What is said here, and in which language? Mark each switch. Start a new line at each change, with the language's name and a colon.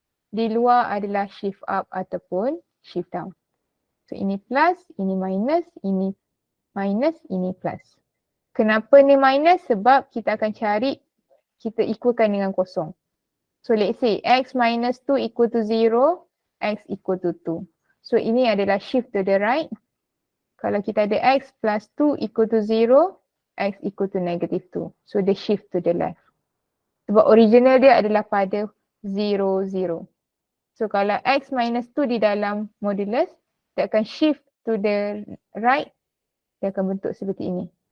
Malay: Di luar adalah
English: shift up
Malay: ataupun
English: shift down.
Malay: So ini plus, ini minus, ini minus, ini plus. Kenapa ni minus? Sebab kita akan cari, kita equalkan dengan kosong.
English: So let's say x minus 2 equal to 0, x equal to 2. So
Malay: ini adalah
English: shift to the right.
Malay: Kalau kita ada
English: x plus 2 equal to 0, x equal to negative 2. So the shift to the left.
Malay: Sebab
English: original
Malay: dia adalah pada
English: 0, 0.
Malay: So kalau x minus 2 di dalam modulus, dia akan
English: shift to the right,
Malay: dia akan bentuk seperti ini.